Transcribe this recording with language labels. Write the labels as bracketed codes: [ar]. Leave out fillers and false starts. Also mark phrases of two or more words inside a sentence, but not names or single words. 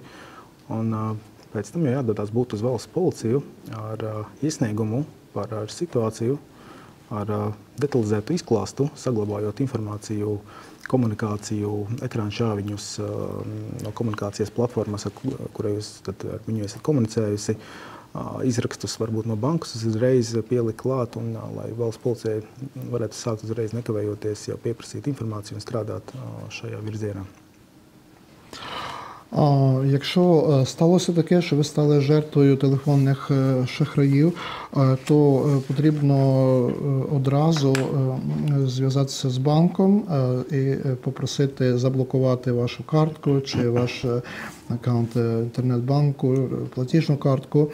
[lv] Un pēc tam jau jādodās būt uz valsts policiju ar iesniegumu par situāciju, ar detalizētu izklāstu, saglabājot informāciju, komunikāciju, ekrāna šāviņus no komunikācijas platformas, ar viņu esat komunicējusi, izrakstus varbūt no bankas uzreiz pielikt klāt, un lai valsts policijai varētu sākt uzreiz nekavējoties jau pieprasīt informāciju un strādāt šajā virzienā. [uk] Якщо сталося таке, що ви стали жертвою телефонних шахраїв, то потрібно одразу зв'язатися з банком і попросити заблокувати вашу картку чи ваш аккаунт інтернет-банку, платіжну картку.